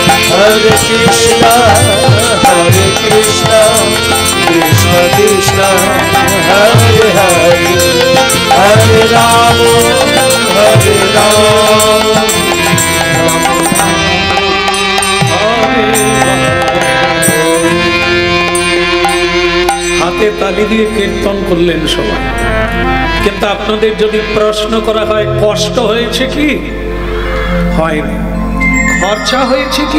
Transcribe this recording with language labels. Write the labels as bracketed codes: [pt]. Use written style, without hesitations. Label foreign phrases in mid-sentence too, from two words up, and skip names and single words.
[sa] Hare Krishna, Hare Krishna, Krishna Krishna, Hare Hare, Hare Rama, Hare Rama, [bn] হাতে তালি দিয়ে কীর্তন করলেন সবাই। কিন্তু আপনাদের যদি প্রশ্ন করা হয় কষ্ট হয়েছে কি? হয়নি। খরচা হয়েছে কি?